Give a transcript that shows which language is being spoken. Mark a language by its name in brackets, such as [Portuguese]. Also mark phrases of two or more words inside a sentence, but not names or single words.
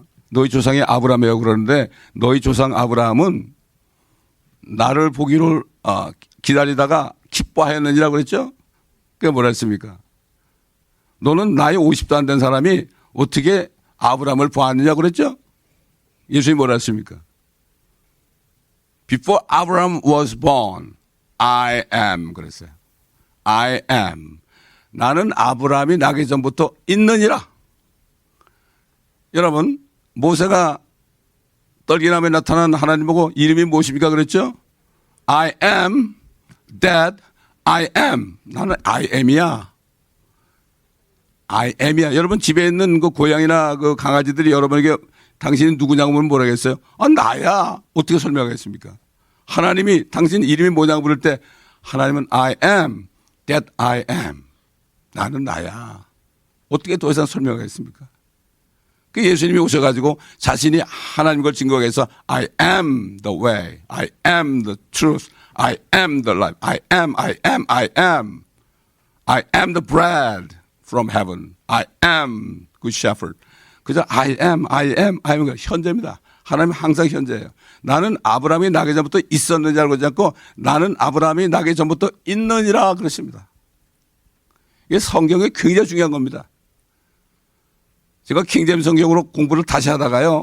[Korean] 너희 조상이 아브라함이라고 그러는데 너희 조상 아브라함은 나를 보기를 기다리다가 기뻐하였느니라고 그랬죠? 그게 뭐라 했습니까? 너는 나이 50도 안 된 사람이 어떻게 아브라함을 보았느냐고 그랬죠? 예수님이 뭐라 했습니까? [English] Before Abraham was born, I am 그랬어요. I am. [Korean] 나는 아브라함이 나기 전부터 있느니라. 여러분 모세가 떨기나무에 나타난 하나님 보고 이름이 무엇입니까 그랬죠? [English] I am that I am. [Korean] 나는 [English] I am [Korean] 이야. [English] I am [Korean] 이야. 여러분 집에 있는 그 고양이나 그 강아지들이 여러분에게 당신이 누구냐고 물으면 뭐라 하겠어요? 나야. 어떻게 설명하겠습니까? 하나님이 당신 이름이 뭐냐고 부를 때 하나님은 [English] I am that I am. [Korean] 나는 나야. 어떻게 더 이상 설명하겠습니까? 그 예수님이 오셔가지고 자신이 하나님 걸 증거하기 위해서 [English] I am the way, I am the truth, I am the life, I am the bread from heaven, I am good shepherd. [Korean] 그저 [English] I am [Korean] 현재입니다. 하나님은 항상 현재예요. 나는 아브라함이 나기 전부터 있었느냐 그러지 않고 나는 아브라함이 나기 전부터 있느니라 그러십니다. 이게 성경에 굉장히 중요한 겁니다. 제가 킹제임스 성경으로 공부를 다시 하다가요.